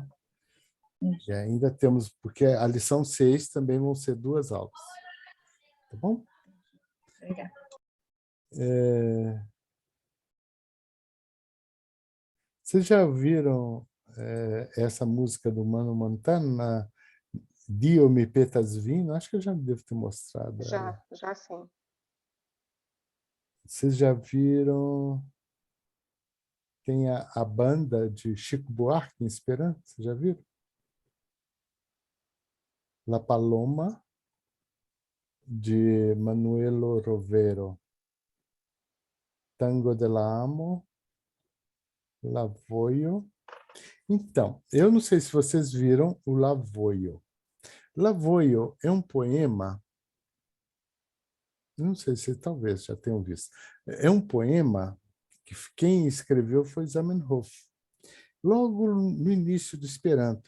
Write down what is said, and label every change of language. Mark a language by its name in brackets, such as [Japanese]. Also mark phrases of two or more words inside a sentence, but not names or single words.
[Portuguese] E ainda temos, porque a lição 6 também vão ser 2 aulas. Tá bom? Obrigada. Vocês já ouviram essa música do Mano Montana, Dio mi petas vino? Acho que eu já devo ter mostrado ela. Já sim. Vocês já viram... Tem a banda de Chico Buarque em Esperanto, vocês já viram? La Paloma, de Manuelo Rovero. Tango de la Amo, Lavoio. Então, eu não sei se vocês viram o Lavoio. Lavoio é um poema, não sei se talvez já tenham visto, é um poema que quem escreveu foi Zamenhof, logo no início do Esperanto.